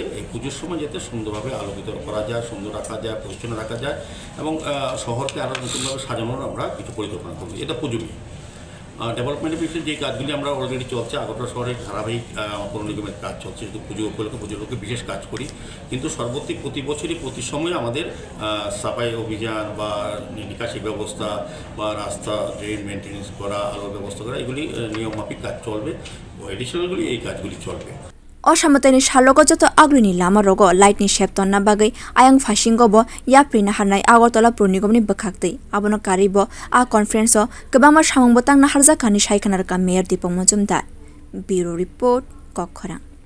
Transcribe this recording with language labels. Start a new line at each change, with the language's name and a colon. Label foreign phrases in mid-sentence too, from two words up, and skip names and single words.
Bangla: এই পুজোর সময় যাতে সুন্দরভাবে আলোকিত করা যায় সুন্দর রাখা যায় পরিচ্ছন্ন রাখা যায় এবং শহরকে আরও নতুনভাবে সাজানোর আমরা কিছু পরিকল্পনা করব এটা পুজো ডেভেলপমেন্টের বিষয়ে যে কাজগুলি আমরা অলরেডি চলছে আগরতলা শহরের ধারাবাহিক পৌর নিগমের কাজ চলছে শুধু পুজো উপলক্ষে পুজোর লোকে বিশেষ কাজ করি কিন্তু সর্বত্রিক প্রতি বছরই প্রতি সময় আমাদের সাফাই অভিযান বা নিকাশি ব্যবস্থা বা রাস্তা ড্রেন মেনটেন্যান্স করা আলোর ব্যবস্থা করা এগুলি নিয়মমাফিক কাজ চলবে ও এডিশনালগুলি এই কাজগুলি চলবে
Kok Borok: osamatani salogo joto aguli lama rogo light ni shep tonna bagai ayang phasingo bo yapri nahar nai agartala puranigam bwkhaktwi abono karibo a conference o kwbangma samwng bwtang nahar jakha ni saikhanar ka mayor Dipok Majumdar
English: bureau report
Kok Borok: kokhora।